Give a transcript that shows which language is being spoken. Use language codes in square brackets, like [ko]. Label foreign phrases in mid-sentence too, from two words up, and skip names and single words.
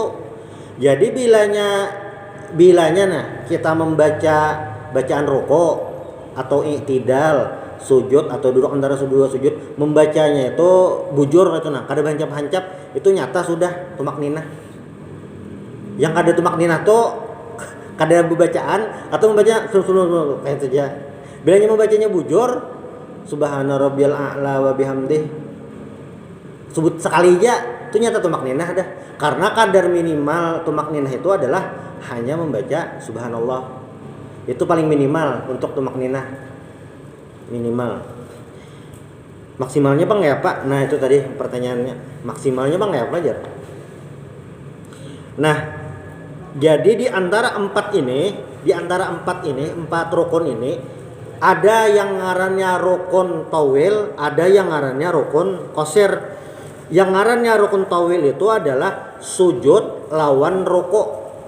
[bjn] Jadi bilanya nah kita membaca bacaan rokok atau i'tidal, sujud atau duduk antara dua sujud, membacanya itu bujur itu nah, kada hancap-hancap itu nyata sudah tumakninah. Yang kada tumakninah tuh kada bacaan atau membaca kayak saja. Bilanya membacanya bujur [ar] سبحان ربي الأعلى وبحمده [bjn] sebut sekali aja itu nyata tumakninah dah. Karena kadar minimal tumakninah itu adalah hanya membaca subhanallah. Itu paling minimal untuk tumakninah. Minimal. Maksimalnya Bang ya Pak? Nah, itu tadi pertanyaannya. Maksimalnya Bang ya apa aja? Nah, jadi di antara empat rukun ini ada yang ngarannya rukun tawil, ada yang ngarannya rukun qasir. Yang ngarannya rukun tawil itu adalah sujud lawan rukuk.